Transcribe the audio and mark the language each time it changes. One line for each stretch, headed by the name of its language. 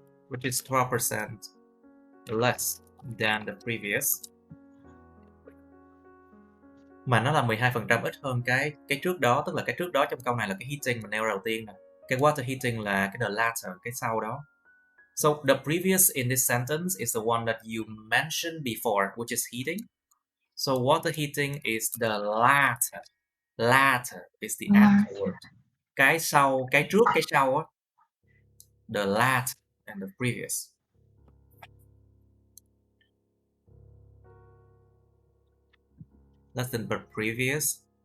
English: Which is 12% less than the previous.
Vietnamese: Mà nó là 12% ít hơn cái trước đó, tức là cái trước đó trong câu này là cái heating mình nêu đầu tiên nè. Cái water heating là cái
English: the latter,
Vietnamese: cái sau đó.
English: So the previous in this sentence is the one that you mentioned before, which is heating. So water heating is the latter. Latter is the afterword.
Vietnamese: Cái sau, cái trước, cái sau á.
English: The latter and the previous. Less than the previous.